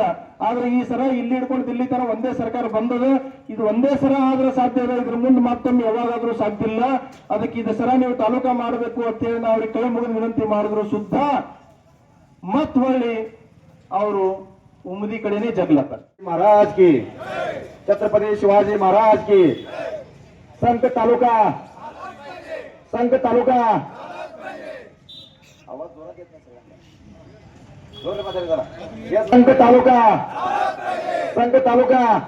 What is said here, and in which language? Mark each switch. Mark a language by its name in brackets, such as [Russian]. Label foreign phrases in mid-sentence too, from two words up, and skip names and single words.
[Kannada] ಆದ್ರೆ ಈ ಸರ ಇಲ್ಲಿ ಹಿಡ್ಕೊಂಡು ದಿಲ್ಲಿ ತನ ಒಂದೇ ಸರ್ಕಾರ ಬಂದದ. ಇದು ಒಂದೇ ಸರ ಆದ್ರೆ ಸಾಧ್ಯ ಇದೆ, ಇದ್ರ ಮುಂದೆ ಮತ್ತೊಮ್ಮೆ ಯಾವಾಗಾದ್ರೂ ಸಾಧ್ಯ ಇಲ್ಲ. ಅದಕ್ಕೆ ಇದು ಸರ ನೀವು ತಾಲೂಕಾ ಮಾಡಬೇಕು ಅಂತ ಹೇಳಿ ನಾವು ಅವ್ರಿಗೆ ಕೈ ಮುಗಿದು ವಿನಂತಿ ಮಾಡಿದ್ರು ಸುದ್ದ ಮತ್ ಹೊಳ್ಳಿ ಅವರು ಉಮದಿ ಕಡೆನೇ ಜಗ್ಲತ್ತ. [Hindi] महाराज की, छत्रपति शिवाजी महाराज की, [Marathi] संघ तालुका, संघ तालुका, आवाज जोरात येत नाही सगळ्यांना, जोरात मात्र जरा. संघ तालुका, संघ तालुका.